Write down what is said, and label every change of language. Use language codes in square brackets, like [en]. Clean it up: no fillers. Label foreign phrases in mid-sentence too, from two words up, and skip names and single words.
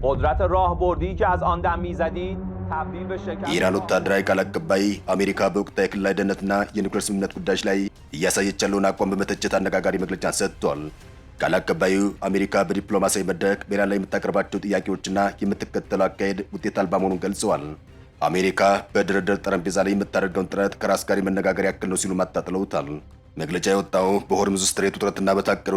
[fa] قدرت راهبردی که از آن دم میزدید تبدیل به شکست [am] የኢራን ወታደራዊ ቃል አቀባይ አሜሪካ በወቅታዊ የክልላዊ ደህንነትና የኒውክሌር ስምምነት ጉዳዮች ላይ እያሳየች ያለውን አቋም በመተቸት አነጋጋሪ መግለጫን ሰጥቷል። ቃል አቀባዩ አሜሪካ በዲፕሎማሲያዊ መድረክ በኢራን ላይ የምታቀርባቸው ጥያቄዎችና የምትከተለው አካሄድ ውጤት አልባ መሆኑን ገልጸዋል። አሜሪካ በድርድር ጠረጴዛ ላይ የምታደርገውን ጥረት ከራስ ጋር መነጋገር ያክል ነው ሲሉ አጣጥለውታል። መግለጫ የወጣው በሆርሙዝ ስትሬት ውጥረትና በታቀደው